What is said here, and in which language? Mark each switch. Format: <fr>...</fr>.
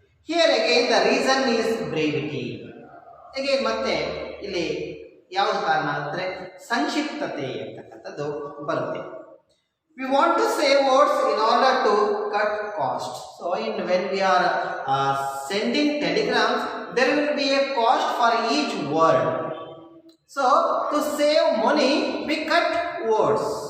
<en>Here again the reason is brevity.</en> <kn>Again ಮತ್ತೆ ಇಲ್ಲಿ ಯಾವುದು ಕಾರಣ ಅಂದ್ರೆ ಸಂಕ್ಷಿಪ್ತತೆ ಅಂತಕ್ಕಂಥದ್ದು ಬರುತ್ತೆ.</kn> <en>We want to say words in order to cut cost. So when we are sending telegrams, there will be a cost for each word. So to save money, we cut words.</en>